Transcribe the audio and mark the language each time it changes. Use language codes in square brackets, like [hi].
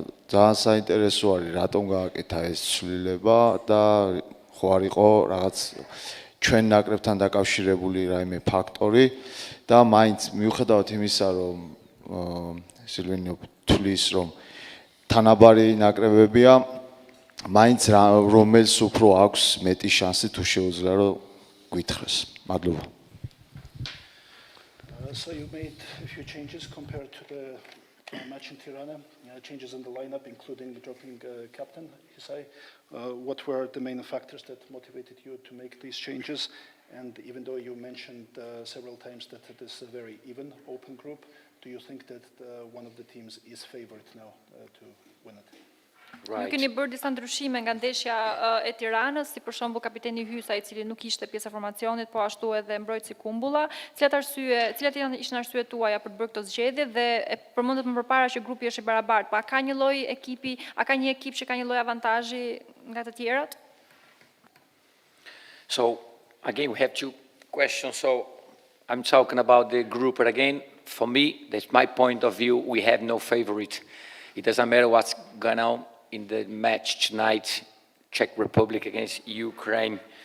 [ka] ძალიან საინტერესო არის რატომ გააკეთა ეს ცვლილება და ხო არ იყო რაღაც ჩვენ ნაკრებთან დაკავშირებული რაიმე ფაქტორი და მაინც მიუხედავად იმისა რომ სილვინიო თulis რომ თანაბარი ნაკრებებია მაინც რომელს უფრო აქვს მეტი შანსი თუ შეუძლია რომ გვითხრეს. მადლობა. [en] So you made a few changes compared to the match in Tirana, changes in the lineup, including dropping captain Ḥisai. What were the main factors that motivated you to make these changes? And even though you mentioned several times that it is a very even, open group, do you think that one of the teams is favored now to win it? [sq] Ju keni bërë disa ndryshime nga ndeshja e Tiranës, si për shembull kapiteni Ḥysaj, i cili nuk ishte pjesë e formacionit, po ashtu edhe mbrojtësi Kumbulla. Cilat ishin arsyet tuaja për të bërë këto zgjedhje dhe e përmendet më përpara që grupi është i barabartë, pa ka një lloj ekipi, a ka një ekip që ka një lloj avantazhi nga të tjerat? [en] So, again, we have two questions. So, I'm talking about the group, but again, for me, that's my point of view, we have no favorite. It doesn't matter what's going on in the match tonight, Czech Republic against Ukraine.